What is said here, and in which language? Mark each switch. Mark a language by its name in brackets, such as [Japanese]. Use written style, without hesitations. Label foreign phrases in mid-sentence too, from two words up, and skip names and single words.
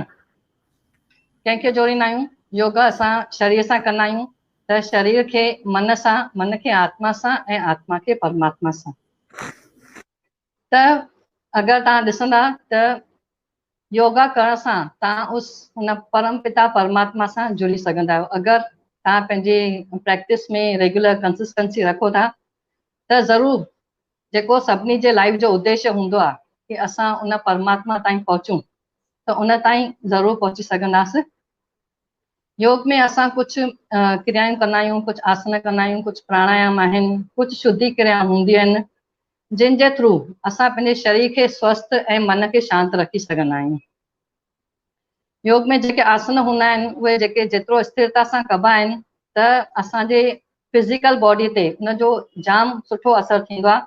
[Sindhi] कंहिंखे जोड़ींदा आहियूं? योगा असां शरीर सां कंदा आहियूं, त शरीर खे मन सां, मन खे आत्मा सां ऐं आत्मा खे परमात्मा सां। त अगरि तव्हां ॾिसंदा त योगा करण सां तव्हां हुन परम पिता परमात्मा सां जुड़ी सघंदा आहियो। अगरि तव्हां पंहिंजे प्रैक्टिस में [English] regular consistency [Sindhi] रखो था, त ज़रूरु जेको सभिनी जे लाइफ जो उद्देश्य हूंदो आहे कि असां उन परमात्मा ताईं पहुचूं, त उन ताईं ज़रूरु पहुची सघंदासीं। योग में असां कुझु क्रियाऊं कंदा आहियूं, कुझु आसन कंदा आहियूं, कुझु प्राणायाम आहिनि, कुझु शुद्धि क्रिया हूंदियूं आहिनि। जिन जे थ्रू असां पंहिंजे शरीर खे स्वस्थ ऐं मन खे शांत रखी सघंदा आहियूं। योग में जेके आसन हूंदा आहिनि उहे जेके जेतिरो स्थिरता सां कबा आहिनि त असांजे [English] physical body [Sindhi] ते उनजो जाम सुठो असरु थींदो आहे।